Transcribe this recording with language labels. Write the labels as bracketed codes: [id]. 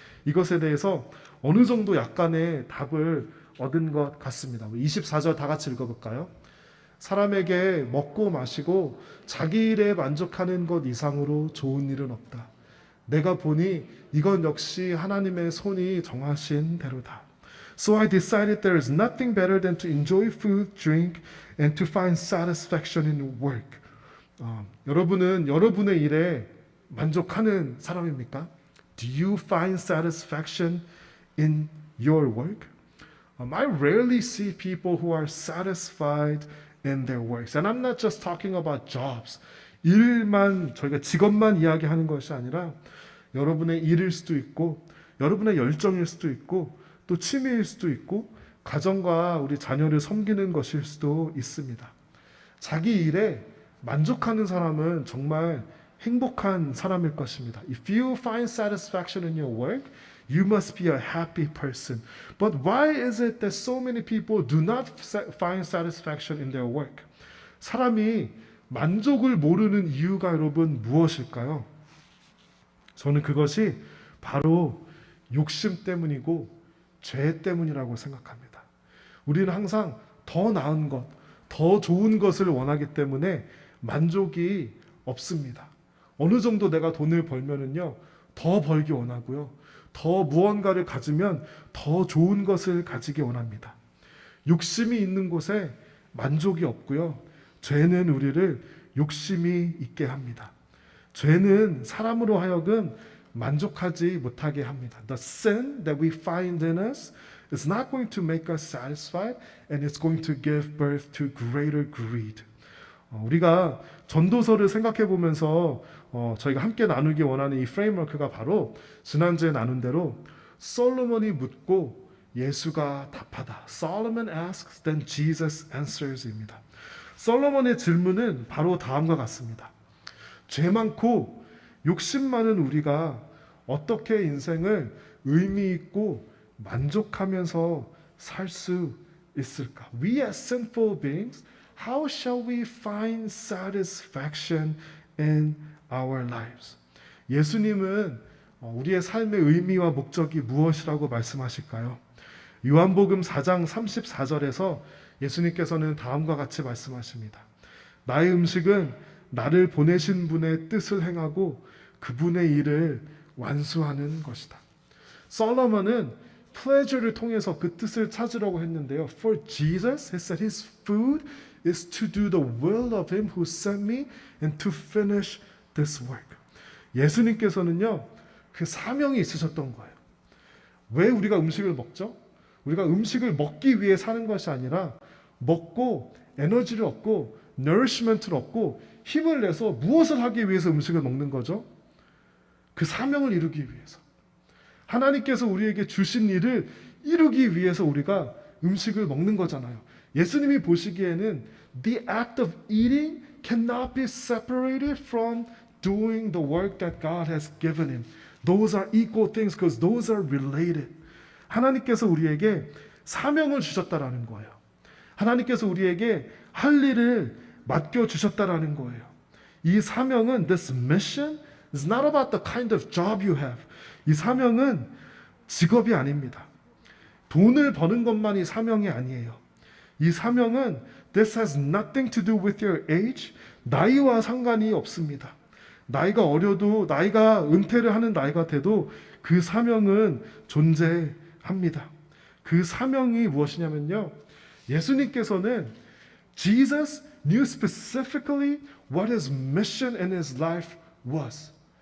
[ko] 이것에 대해서 어느 정도 약간의 답을 얻은 것 같습니다. 24절 다 같이 읽어볼까요? 사람에게 먹고 마시고 자기 일에 만족하는 것 이상으로 좋은 일은 없다. 내가 보니 이건 역시 하나님의 손이 정하신 대로다. [en] So I decided there is nothing better than to enjoy food, drink, and to find satisfaction in work. [ko] 여러분은 여러분의 일에 만족하는 사람입니까? [en] Do you find satisfaction in your work? I rarely see people who are satisfied in their works. And I'm not just talking about jobs. [ko] 일만, 저희가 직업만 이야기하는 것이 아니라 여러분의 일일 수도 있고 여러분의 열정일 수도 있고 또 취미일 수도 있고 가정과 우리 자녀를 섬기는 것일 수도 있습니다. 자기 일에 만족하는 사람은 정말 행복한 사람일 것입니다. [en] If you find satisfaction in your work, you must be a happy person. But why is it that so many people do not find satisfaction in their work? [ko] 사람이 만족을 모르는 이유가 여러분 무엇일까요? 저는 그것이 바로 욕심 때문이고 죄 때문이라고 생각합니다. 우리는 항상 더 나은 것, 더 좋은 것을 원하기 때문에 만족이 없습니다. 어느 정도 내가 돈을 벌면은요, 더 벌기 원하고요. 더 무언가를 가지면 더 좋은 것을 가지기 원합니다. 욕심이 있는 곳에 만족이 없고요. 죄는 우리를 욕심이 있게 합니다. 죄는 사람으로 하여금 만족하지 못하게 합니다. [en] The sin that we find in us is not going to make us satisfied and it's going to give birth to greater greed. [ko] 우리가 전도서를 생각해 보면서 저희가 함께 나누기 원하는 이 프레임워크가 바로 지난주에 나눈 대로 솔로몬이 묻고 예수가 답하다. [en] Solomon asks, then Jesus answers [ko] 입니다. 솔로몬의 질문은 바로 다음과 같습니다. 죄 많고 욕심 많은 우리가 어떻게 인생을 의미 있고 만족하면서 살 수 있을까? [en] We as sinful beings, how shall we find satisfaction in our lives? [ko] 예수님은 우리의 삶의 의미와 목적이 무엇이라고 말씀하실까요? 요한복음 4장 34절에서 예수님께서는 다음과 같이 말씀하십니다. 나의 음식은 나를 보내신 분의 뜻을 행하고 그분의 일을 완수하는 것이다. 솔로몬은 pleasure를 통해서 그 뜻을 찾으려고 했는데요. [en] For Jesus, he said his food is to do the will of him who sent me and to finish this work. [ko] 예수님께서는요, 그 사명이 있으셨던 거예요. 왜 우리가 음식을 먹죠? 우리가 음식을 먹기 위해 사는 것이 아니라 먹고 에너지를 얻고 nourishment를 얻고 힘을 내서 무엇을 하기 위해서 음식을 먹는 거죠? 그 사명을 이루기 위해서. 하나님께서 우리에게 주신 일을 이루기 위해서 우리가 음식을 먹는 거잖아요. 예수님이 보시기에는 [en] the act of eating cannot be separated from doing the work that God has given him. Those are equal things because those are related. [ko] 하나님께서 우리에게 사명을 주셨다라는 거예요. 하나님께서 우리에게 할 일을 맡겨주셨다라는 거예요. 이 사명은 [en] this mission is not about the kind of job you have. [ko] 이 사명은 직업이 아닙니다. 돈을 버는 것만이 사명이 아니에요. 이 사명은 [en] this has nothing to do with your age. [ko] 나이와 상관이 없습니다. 나이가 어려도 나이가 은퇴를 하는 나이가 돼도 그 사명은 존재합니다. 그 사명이 무엇이냐면요. 예수님께서는 [en] Jesus knew specifically what his mission in his life was.